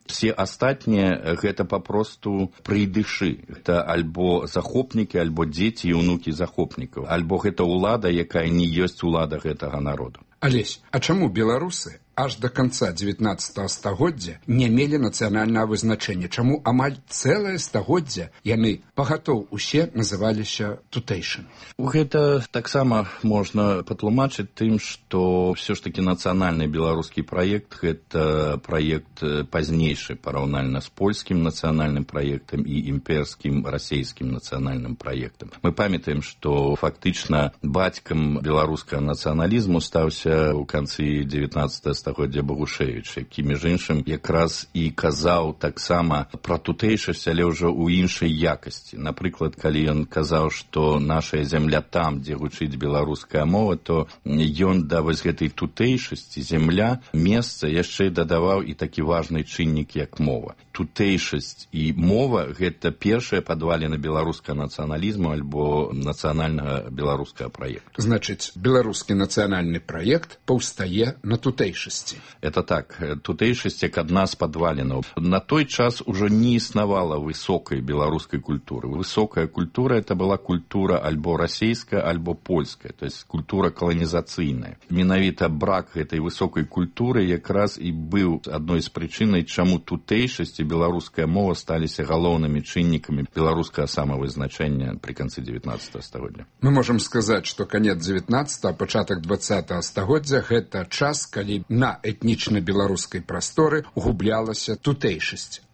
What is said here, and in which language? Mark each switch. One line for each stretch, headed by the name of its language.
Russian: Все остатние это попросту прыйдыши. Это альбо захопники, альбо дети и унуки захопников. Альбо это улада, якая не есть улада этого народа. Олесь, а чому белорусы аж до конца 19-го стагоддзя не мели национального вызначэння?
Belarusian: Чому амаль целое стагоддзя яны пагатоў усе называліся тутэйшымі?
Russian: Гэта так само можно патлумачыць тым, что все ж таки национальный белорусский проект – это проект позднейший параўнальна с польским национальным проектом и имперским российским национальным проектом. Мы памятаем, что фактично батьком белорусского национализма стався у конце 19-го стагоддзя Багушевіч,
Belarusian: які, між іншым, якраз і казаў таксама пра тутэйшасць, але ўжо ў іншай якасці. Напрыклад, калі ён казаў, што наша земля там, дзе гучыць беларуская мова, то ён да вось гэтай тутэйшасці, земля, месца яшчэ дадаваў і такі важны чыннік, як мова. Тутэйшасць і мова – гэта першая падваліна беларускага нацыяналізму альбо нацыянальнага беларускага праекту. Значыць, беларускі нацыянальны праект паўстае на тутэйшасць.
Russian: Это так.
Belarusian: Тутэйшасць, як адна з падвалінаў. На той час ўжо не існавала высокай беларускай культуры.
Russian: Высокая культура – это была культура альбо расейская, альбо польская, то есть культура каланізацыйная.
Belarusian: Менавіта брак гэтай высокай культуры якраз і быў адной з прычынай, чаму тутэйшасць і беларуская мова сталіся галоўнымі чыннікамі беларускага самавызначэння пры канцы 19-го стагоддзя. Мы можам сказаць, што канец 19-го, пачатак 20-го стагоддзя – гэта час, калі на этнічна-беларускай прасторы гублялася тутэйшасць.